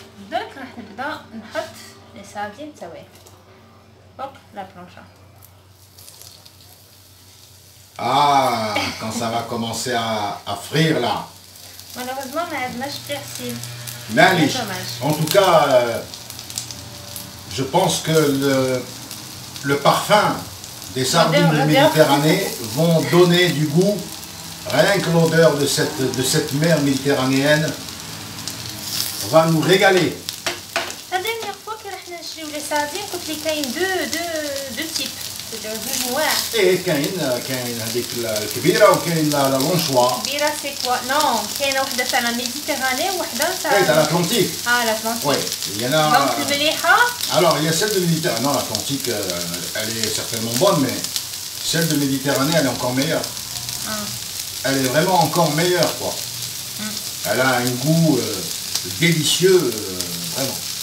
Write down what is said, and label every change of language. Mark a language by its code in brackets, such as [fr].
[ar] درك راح نبدا ساردين تسويه فوق لا بلانشا. [fr] Ah, quand ça va commencer à frire là. Malheureusement [ar] ما عندناش persil. معليش. [fr] En tout cas, je pense que le parfum des sardines de Méditerranée vont donner du goût. Rien que l'odeur de cette mer méditerranéenne va nous régaler. La dernière fois que [ar] رحنا نشريو لي ساردين قلت لي كاين [fr] دو تيب [ar] دو نوع. ايه كاين هذيك الكبيره وكاين لا لونشوا. كبيره [fr] سي كوا [ar] نو كاينه وحده تاع لا ميديتيراني وحده تاع [fr] l'Atlantique. l'Atlantique. Oui, il y en a. Donc [ar] المليحه. [fr] Alors il y a celle de Méditerranée. Non, l'Atlantique, elle est certainement bonne, mais celle de Méditerranée, elle est encore meilleure. Elle est vraiment encore meilleure, quoi. Elle a un goût délicieux, vraiment.